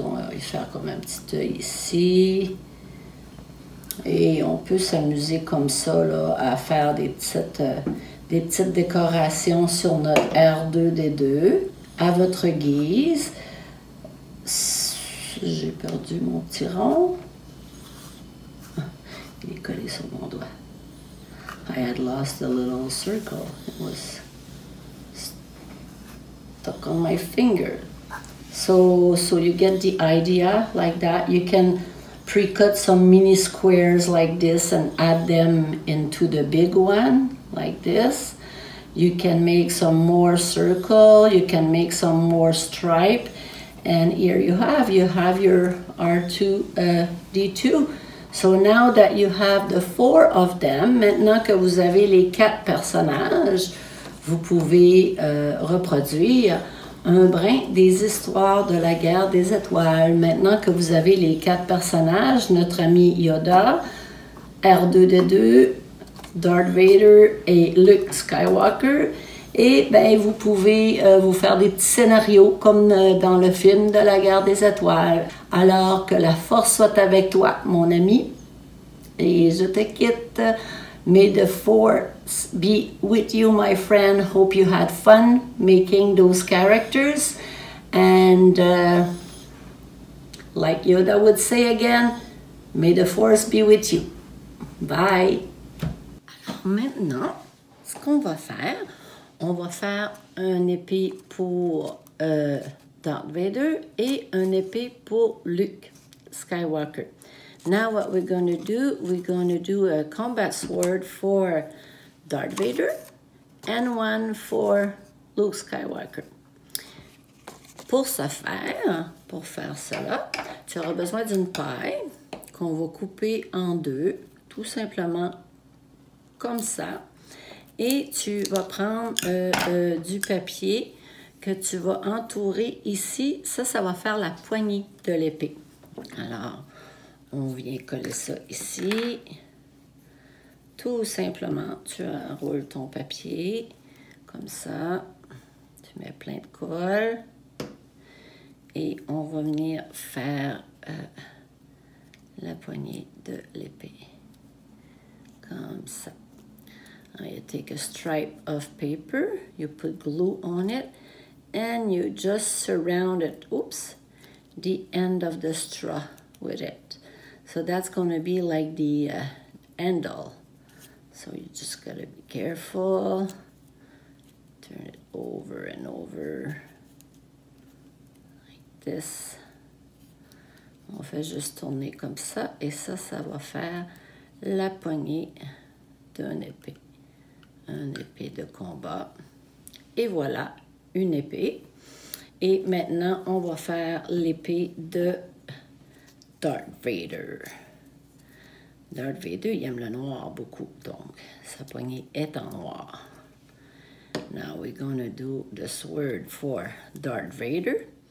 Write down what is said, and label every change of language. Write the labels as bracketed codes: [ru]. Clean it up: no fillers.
[fr] On va y faire comme un petit œil ici. Et on peut s'amuser comme ça là, à faire des petites décorations sur notre R2D2 à votre guise. J'ai perdu mon petit rond. Il est collé sur mon doigt. [en] I had lost the little circle. It was stuck on my finger. So you get the idea like that. You can pre-cut some mini squares like this and add them into the big one like this. You can make some more circle. You can make some more stripe. And here you have your R2D2. So now that you have the 4 of them, [fr] maintenant que vous avez les 4 personnages, vous pouvez reproduire un brin des histoires de la guerre des étoiles. Maintenant que vous avez les 4 personnages, notre ami Yoda, R2D2, Darth Vader et Luke Skywalker, et ben, vous pouvez vous faire des petits scénarios comme dans le film de la guerre des étoiles. Alors que la force soit avec toi, mon ami, et je te quitte. [en] May the force be with you, my friend. Hope you had fun making those characters. And like Yoda would say again, may the force be with you. Bye. [fr] Alors maintenant, ce qu'on va faire, on va faire un épée pour Darth Vader et un épée pour Luke Skywalker. [en] Now what we're going to do a combat sword for Darth Vader and one for Luke Skywalker. [fr] Pour faire cela, tu auras besoin d'une paille qu'on va couper en deux, tout simplement comme ça. Et tu vas prendre du papier que tu vas entourer ici. Ça va faire la poignée de l'épée. Alors, on vient coller ça ici. Tout simplement, tu enroules ton papier comme ça. Tu mets plein de colle. Et on va venir faire la poignée de l'épée. Comme ça. [en] You take a stripe of paper, you put glue on it, and you just surround it, the end of the straw with it. So that's going to be like the handle. So you just got to be careful. Turn it over and over, like this. [fr] On fait juste tourner comme ça, et ça va faire la poignée d'une épée. Une épée de combat. Et voilà, une épée. Et maintenant, on va faire l'épée de Darth Vader. Darth Vader, il aime le noir beaucoup, donc sa poignée est en noir. [en] Now we're going to do the sword for Darth Vader.